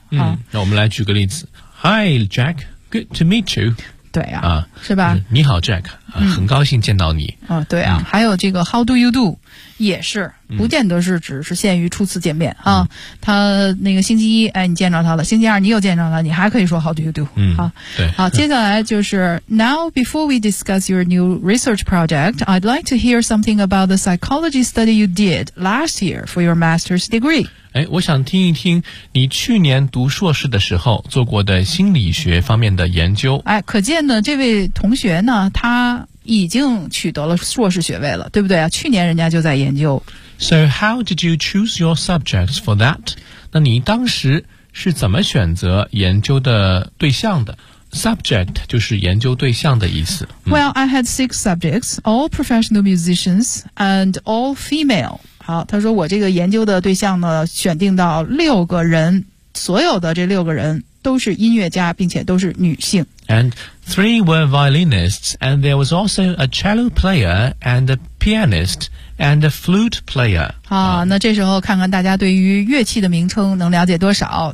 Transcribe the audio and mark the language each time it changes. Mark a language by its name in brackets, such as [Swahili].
[Chinese] 嗯，那我们来举个例子。 [English] Hi, Jack, good to meet you. [Chinese] 对啊，啊是吧？你好 Jack，很高兴见到你。哦，对啊，还有这个 [English] How do you do？ [Chinese] 也是不见得是只是限于初次见面啊，他那个星期一哎你见着他了，星期二你又见着他，你还可以说 [English] how do you do [Chinese] 啊，对，好，接下来就是 [English] Now before we discuss your new research project I'd like to hear something about the psychology study you did last year for your master's degree。 [Chinese] 哎，我想听一听你去年读硕士的时候做过的心理学方面的研究。哎，可见呢这位同学呢他已经取得了硕士学位了，对不对啊？去年人家就在研究。 [English] So how did you choose your subjects for that? [Chinese] 那你当时是怎么选择研究的对象的？ Subject 就是研究对象的意思。 [English] Well, I had 6 subjects, all professional musicians and all female. [Chinese] 好，他说我这个研究的对象呢，选定到六个人，所有的这六个人都是音乐家，并且都是女性。 [English] And three were violinists, and there was also a cello player, and a pianist, and a flute player. [Chinese] 好，那这时候看看大家对于乐器的名称能了解多少。